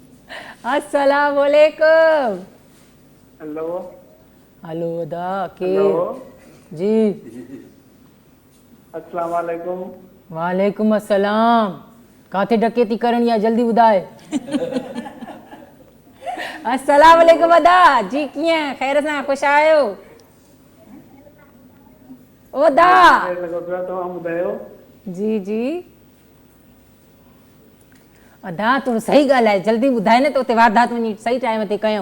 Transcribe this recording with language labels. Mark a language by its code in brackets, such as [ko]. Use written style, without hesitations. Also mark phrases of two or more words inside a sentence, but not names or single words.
[ar] السلام عليكم. [sd] हेलो हेलो दा के हेलो जी। [ar] السلام عليكم. وعليكم السلام. [sd] काथे डकैती करणी आहे जल्दी ॿुधाए। [ar] السلام عليكم [sd] अदा जी, कीअं ख़ैर सां ख़ुशि आहियो? ओ दा तव्हां ॿुधायो? जी जी। अदा तूं सही ॻाल्हि आहे, जल्दी ॿुधाए न त उते वारदात वञी सही टाइम ते कयूं।